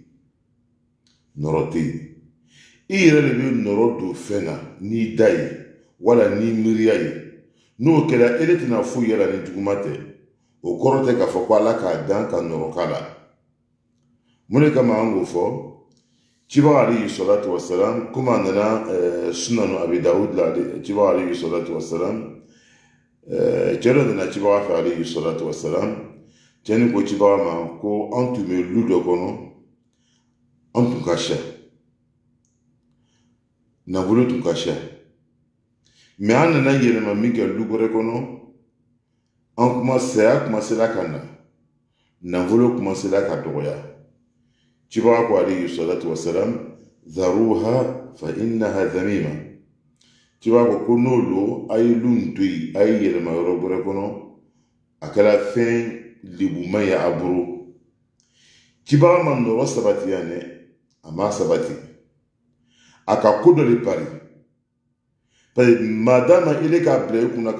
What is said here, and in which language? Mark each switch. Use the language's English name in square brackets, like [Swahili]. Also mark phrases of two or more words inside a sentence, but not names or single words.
[Bambara] Nɔrɔ tɛ yen. I yɛrɛ de bɛ nɔrɔ don fɛn na n'i da ye, wala n'i miiriya ye. N'o kɛra, e de tɛna foyi yɛlɛ ni juguman tɛ. O kɔrɔ tɛ k'a fɔ ko Ala k'a dan ka nɔrɔ k'a la. mun de kama an k'o fɔ cibaga [Arabic] عليه الصلاة والسلام [Bambara] comme a nana sunanu abi dawud la cibaga [Arabic] عليه الصلاة والسلام [Bambara] cɛ dɔ nana cibaga fɛ [Arabic] عليه الصلاة والسلام [Bambara] cɛni ko cibaga ma ko an tun bɛ lu dɔ kɔnɔ an tun ka siya nafolo tun ka siya mais an nana yɛlɛma min kɛ lu wɛrɛ kɔnɔ saya kumasela ka na nafolo kumasela ka dɔgɔya cibaga ko alayhi [Arabic] الصلاة والسلام ذروها فإنها ذميمة [Bambara] cibaga ko n'olu a ye lu to yen a ye yɛlɛma yɔrɔ wɛrɛ kɔnɔ a kɛra fɛn lebuman ye a bolo cibaga ma nɔrɔ sabati yan dɛ a ma sabati a ka ko dɔ de pari [French] parce que [Bambara] madama ile k'a bila i kunna ka